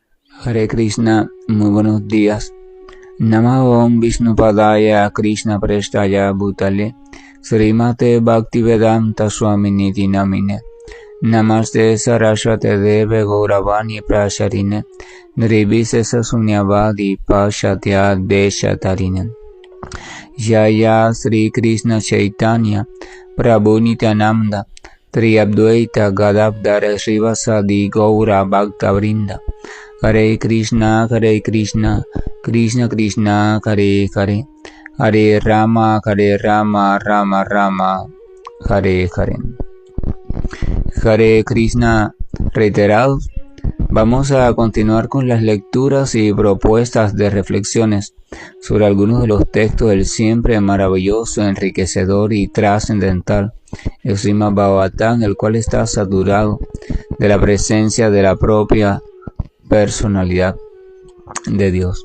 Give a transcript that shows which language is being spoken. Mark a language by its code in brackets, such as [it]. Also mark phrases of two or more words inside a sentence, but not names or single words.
[sa] Hare Krishna, [es] muy buenos días. [sa] Namo Om Vishnupadaya Krishna Prestaya Bhutale Srimate Bhaktivedanta Swaminiti Namine Namaste Saraswate Deve Gauravani Prasharine Nirvise Sunyavadi Pashatya Deshatarine Jaya Sri Krishna Chaitanya Prabhu Nityananda Triabdvaita Gadadhara Srivasadi Gaura Bhakta Vrinda Hare Krishna, Krishna Krishna, Hare Hare, Hare Rama, Rama Rama, Hare Hare. Hare Krishna reiterados. [es] Vamos a continuar con las lecturas y propuestas de reflexiones sobre algunos de los textos del siempre maravilloso, enriquecedor y trascendental el Srimad Bhagavatam, el cual está saturado de la presencia de la propia personalidad de Dios.